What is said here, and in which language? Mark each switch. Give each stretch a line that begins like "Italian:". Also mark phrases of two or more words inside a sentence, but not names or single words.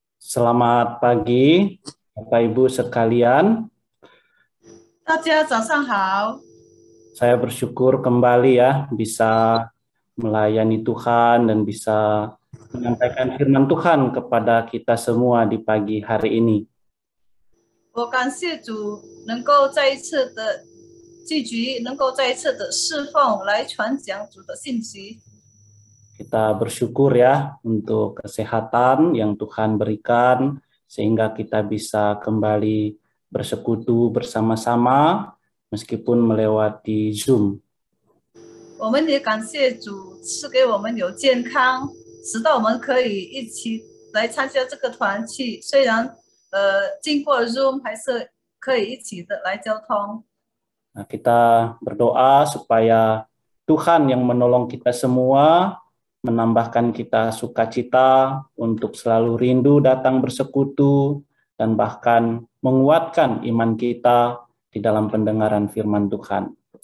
Indonesian: Selamat pagi, Bapak Ibu sekalian.
Chinese: 大家早上好，
Indonesian: Saya bersyukur kembali ya bisa melayani Tuhan dan bisa menyampaikan firman Tuhan kepada kita semua di pagi hari ini.
Chinese: 我感谢主能够再一次的聚集，能够再一次的侍奉来传讲主的信息。
Indonesian: Kita bersyukur ya untuk kesehatan yang Tuhan berikan sehingga kita bisa kembali bersekutu bersama-sama meskipun melewati Zoom.
Chinese: 我们也感谢主赐给我们有健康，使到我们可以一起来参加这个团契。虽然经过 Zoom 还是可以一起的来交通。
Indonesian: Nah, kita berdoa supaya Tuhan yang menolong kita semua, menambahkan kita sukacita untuk selalu rindu datang bersekutu, dan bahkan menguatkan iman kita di dalam pendengaran firman Tuhan.